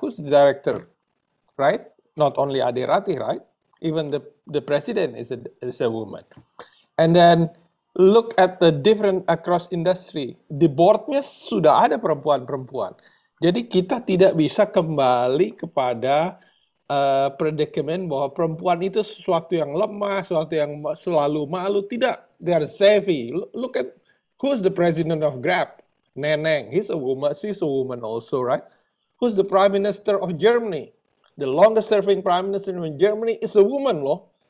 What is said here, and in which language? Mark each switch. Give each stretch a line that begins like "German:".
English: Who's the director, right? Not only Ade Ratih, right? Even the president is a woman. And then look at the different across industry.
Indonesian: Di boardnya sudah ada perempuan-perempuan. Jadi kita tidak bisa kembali kepada predicament bahwa perempuan itu sesuatu yang lemah, sesuatu yang selalu malu. Tidak,
English: they are savvy. Look at who's the president of Grab, Neneng. He's a woman, she's a woman also, right? Who's the prime minister of Germany? The longest serving prime minister in Germany is a woman loh.